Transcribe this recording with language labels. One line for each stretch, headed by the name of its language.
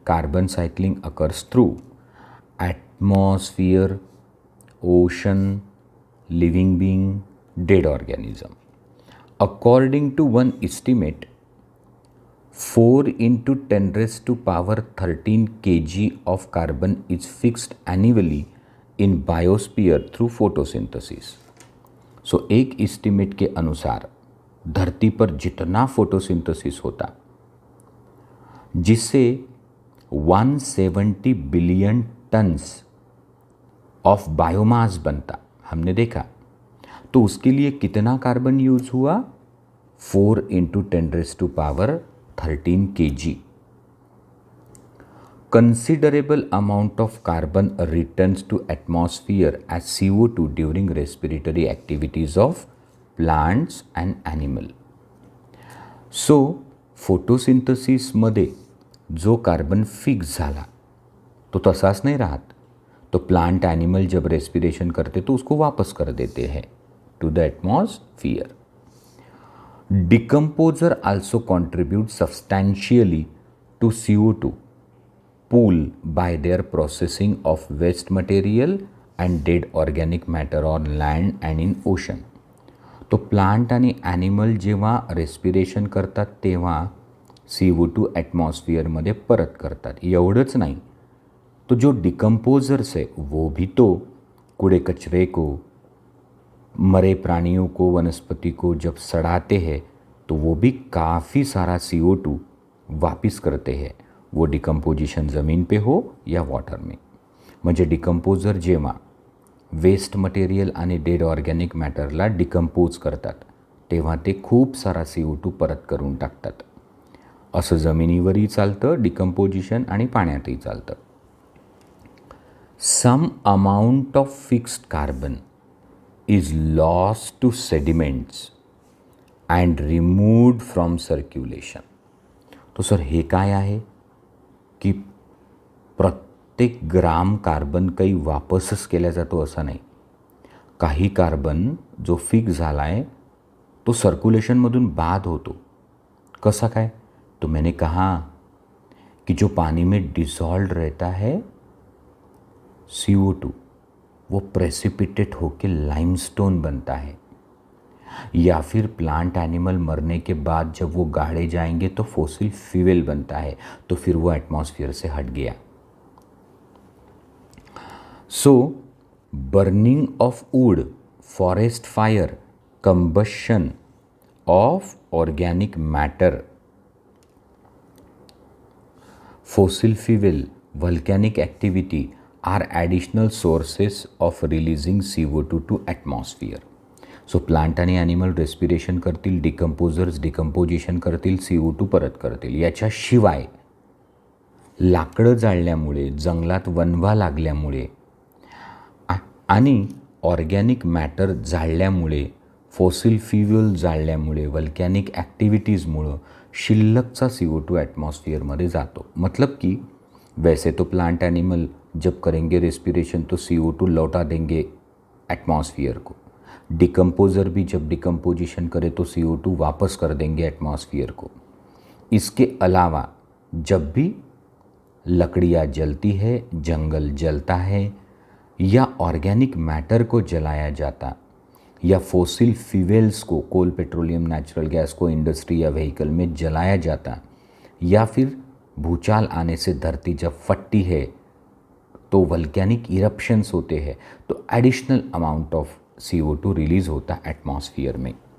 English: Carbon cycling occurs through atmosphere, ocean, living being, dead organism. According to one estimate, 4 into 10 raised to power 13 kg of carbon is fixed annually in biosphere through photosynthesis.
Hindi: So एक estimate के अनुसार धरती पर जितना photosynthesis होता जिससे 170 billion tons of biomass बनता, हमने देखा, तो उसके लिए कितना कार्बन यूज हुआ,
English: 4 into 10 raised to power 13 kg. Considerable amount of carbon returns to atmosphere as CO2 during respiratory activities of plants and animal.
Hindi: So photosynthesis
Marathi: मध्ये जो कार्बन फिक्स झाला तो तसाच
Hindi: नहीं राहत, तो प्लांट एनिमल जब रेस्पिरेशन करते तो उसको वापस कर देते हैं
English: To the atmosphere. Decomposer also contribute substantially to CO2 pool by their processing of waste material and dead organic matter on land and in ocean.
Marathi: तो प्लांट आणि ॲनिमल जेव्हा रेस्पिरेशन करतात तेव्हा CO2 ॲटमॉस्फिअरमध्ये परत करतात।
Hindi: एवढंच नाही, तो जो डिकम्पोजर्स है वो भी तो कूड़े कचरे को, मरे प्राणियों को, वनस्पति को जब सड़ाते हैं तो वो भी काफ़ी सारा CO2 वापस करते हैं, वो डिकम्पोजिशन ज़मीन पे हो या वॉटर में।
Marathi: म्हणजे डिकम्पोजर जेव्हा वेस्ट मटेरियल आणि डेड ऑर्गॅनिक मॅटरला डिकम्पोज करतात तेव्हा ते खूप सारा CO2 परत करून टाकतात। असं जमिनीवरही चालतं डिकम्पोजिशन आणि पाण्यातही चालतं।
English: Some amount of fixed carbon is lost to sediments and removed from circulation.
Marathi: तो सर हे काय आहे की प्रत्येक ग्राम कार्बन काही वापसच केला जातो असं नाही, काही कार्बन जो फिक्स झाला आहे तो सर्कुलेशनमधून बाद होतो। कसा काय,
Hindi: तो मैंने कहा कि जो पानी में डिसॉल्व रहता है CO2 वो प्रेसिपिटेट होके लाइमस्टोन बनता है या फिर प्लांट एनिमल मरने के बाद जब वो गाड़े जाएंगे तो फॉसिल फ्यूल बनता है, तो फिर वो एटमॉस्फेयर से हट गया।
English: So burning of wood, forest fire, combustion of organic matter, fossil fuel, volcanic activity are additional sources of releasing CO2 to atmosphere.
Marathi: So plant आणि ॲनिमल रेस्पिरेशन करतील, decomposers decomposition करतील, CO2 परत करतील. याच्याशिवाय लाकडं जाळल्यामुळे, जंगलात वणवा लागल्यामुळे आणि organic matter जाळल्यामुळे, fossil fuel जाळल्यामुळे, वल्कॅनिक ॲक्टिव्हिटीजमुळं शिल्लकचा CO2 atmosphere में जातो.
Hindi: मतलब कि वैसे तो प्लांट एनिमल जब करेंगे रेस्पिरेशन तो CO2 लौटा देंगे एटमॉस्फेयर को. डिकम्पोज़र भी जब डिकम्पोजिशन करे तो CO2 वापस कर देंगे एटमॉस्फेयर को. इसके अलावा जब भी लकड़ियाँ जलती है, जंगल जलता है, या ऑर्गेनिक मैटर को जलाया जाता, या फॉसिल फ्यूल्स को, कोल, पेट्रोलियम, नेचुरल गैस को इंडस्ट्री या व्हीकल में जलाया जाता, या फिर भूचाल आने से धरती जब फटती है तो वल्कैनिक इरप्शंस होते हैं, तो additional amount of CO2 release होता एटमॉस्फेयर में.